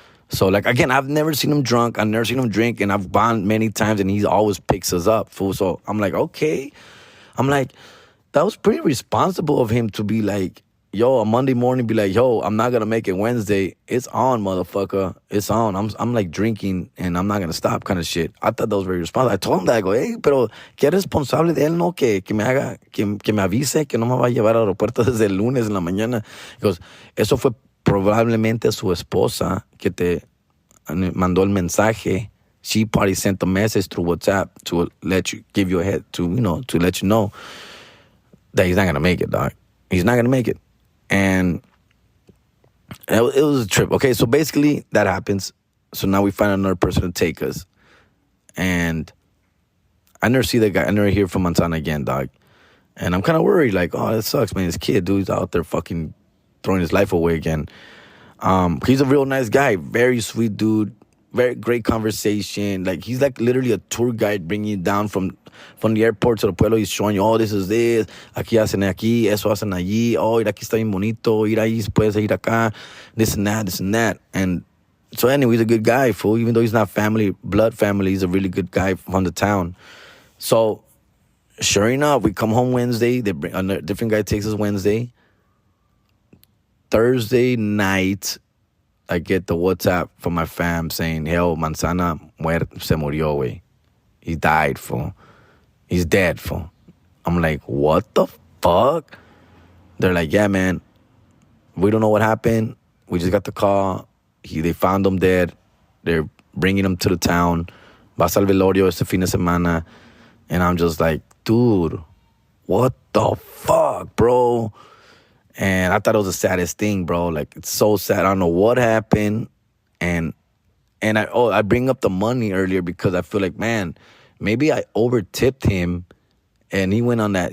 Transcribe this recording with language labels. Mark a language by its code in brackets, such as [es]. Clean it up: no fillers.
[en] So, like, again, I've never seen him drunk, I've never seen him drink, and I've gone many times, and he always picks us up, fool. So I'm like, okay. I'm like, that was pretty responsible of him to be like, yo, a Monday morning, be like, yo, I'm not going to make it Wednesday. It's on, motherfucker. It's on. I'm like drinking and I'm not going to stop kind of shit. I thought that was very responsible. I told him that. I go, hey, [es] pero qué responsable de él, ¿no? Que me avise que no me va a llevar al aeropuerto desde el lunes en la mañana. [en] He goes, [es] eso fue probablemente su esposa que te mandó el mensaje. [en] She probably sent a message through WhatsApp to let you, give you a head, to let you know that he's not going to make it, dog. He's not going to make it. And it was a trip. Okay, so basically that happens. So now we find another person to take us. And I never see that guy. I never hear from Montana again, dog. And I'm kind of worried. Like, oh, that sucks, man. This kid, dude, he's out there fucking throwing his life away again. He's a real nice guy. Very sweet dude. Very great conversation. Like, he's like literally a tour guide bringing you down from the airport to the pueblo. He's showing you, oh, this is this. [es] Aquí hacen aquí, eso hacen allí. Oh, ir aquí está bien bonito. Ir ahí, puedes ir acá. [en] This and that. And so anyway, he's a good guy, fool. Even though he's not blood family, he's a really good guy from the town. So sure enough, we come home Wednesday. A different guy takes us Wednesday. Thursday night, I get the WhatsApp from my fam saying, "Hell, [es] Manzana se murió, güey. [en] He died, fool. He's dead, fool." I'm like, what the fuck? They're like, yeah, man, we don't know what happened. We just got the call. They found him dead. They're bringing him to the town. [es] Vas al velorio este fin de semana. [en] And I'm just like, dude, what the fuck, bro? And I thought it was the saddest thing, bro. Like, it's so sad. I don't know what happened. And I bring up the money earlier because I feel like, man, maybe I over tipped him. And he went on that.